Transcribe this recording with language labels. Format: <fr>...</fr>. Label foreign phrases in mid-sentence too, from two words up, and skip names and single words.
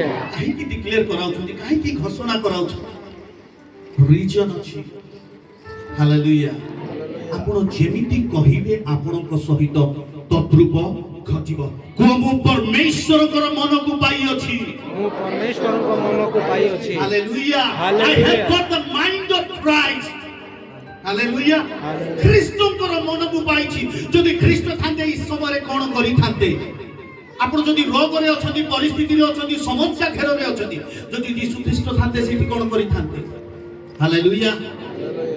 <or>କାହିଁକି ଡିକ୍ଲେୟାର କରାଉଛନ୍ତି, କାହିଁକି ଘୋଷଣା କରାଉଛନ୍ତି? ରିଜନ ଅଛି। ହାଲେଲୁୟା। ଆପଣ ଯେମିତି କହିବେ ଆପଣଙ୍କ ସହିତ ତଦ୍ରୂପ ଘଟିବ। କୁହ ମୁଁ ପରମେଶ୍ୱରଙ୍କର ମନକୁ ପାଇଅଛି। ମୁଁ ପରମେଶ୍ୱରଙ୍କ ମନକୁ ପାଇଅଛି। ହାଲେଲୁୟା। I</or> <en>Hallelujah. have got the mind of Christ.</en> <or>ହାଲେଲୁୟା।</or> <en>Hallelujah.</en> <or>ଖ୍ରୀଷ୍ଟଙ୍କର ମନକୁ ପାଇଛି। ଯଦି ଖ୍ରୀଷ୍ଟ ଥାନ୍ତେ ଏହି ସମୟରେ କ'ଣ କରିଥାନ୍ତେ? ଆପଣ ଯଦି ରୋଗରେ ଅଛନ୍ତି, ପରିସ୍ଥିତିରେ ଅଛନ୍ତି, ସମସ୍ୟା ଘେରରେ ଅଛନ୍ତି, ଯଦି ଯୀଶୁ ଖ୍ରୀଷ୍ଟ ଥାନ୍ତେ ସେଠି କ'ଣ କରିଥାନ୍ତେ? ହାଲେଲୁୟା। ହାଲେଲୁୟା।</or>